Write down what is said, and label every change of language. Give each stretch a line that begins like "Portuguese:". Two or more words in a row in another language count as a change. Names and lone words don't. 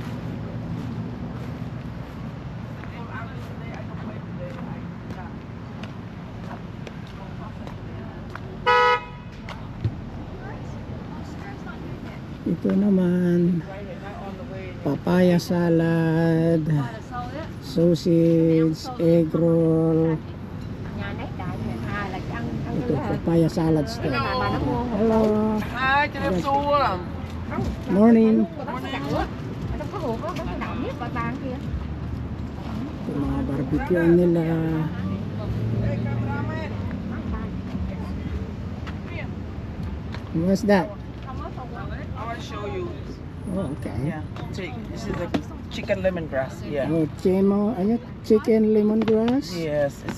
Filipino: Ito naman
English: papaya salad, sausage, egg roll. Ito papaya salad stick. Hello.
Vietnamese: Hi, cho em xu á.
Filipino: Morning. Ito mga barbecue nila.
English: What's that? I want to show you. Oh, okay. Yeah, this is the chicken lemongrass. Yeah. Oh, chicken lemongrass. Yes, this